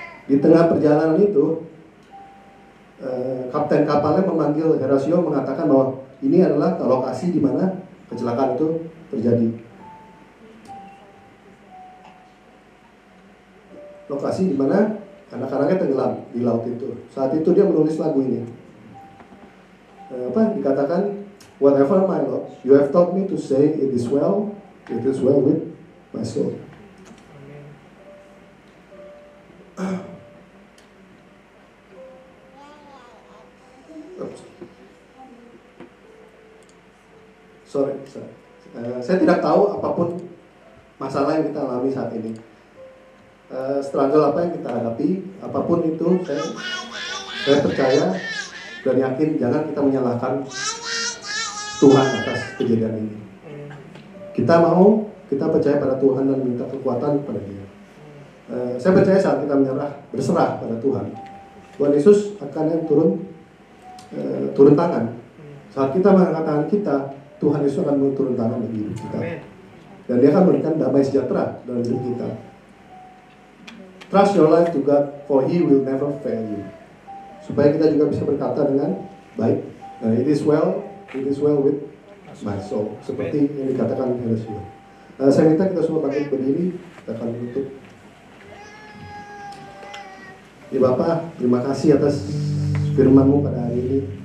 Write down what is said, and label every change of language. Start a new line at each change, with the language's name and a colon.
Indonesian: Di tengah perjalanan itu kapten kapalnya memanggil Herosia, mengatakan bahwa ini adalah lokasi di mana kecelakaan itu terjadi. Lokasi di mana anak-anaknya tenggelam di laut itu. Saat itu dia menulis lagu ini. Dikatakan,
English: whatever my Lord, you have taught me to say, it is well with my soul. Sorry.
Indonesian: Saya tidak tahu apapun masalah yang kita alami saat ini. Struggle apa yang kita hadapi, apapun itu, saya percaya dan yakin jangan kita menyalahkan Tuhan atas kejadian ini. Kita percaya pada Tuhan dan minta kekuatan kepada Dia. Saya percaya saat kita berserah pada Tuhan Yesus akan yang turun tangan. Saat kita mengangkat tangan kita, Tuhan Yesus akan turun tangan bagi hidup kita. Dan Dia akan memberikan damai sejahtera dalam hidup kita.
English: Trust your life to God, for He will never fail you.
Indonesian: Supaya kita juga bisa berkata dengan baik,
English: it is well with my soul.
Indonesian: Seperti yang dikatakan Herosia. Saya minta kita semua bangkit berdiri, kita akan menutup. Ya Bapa, terima kasih atas firman-Mu pada hari ini.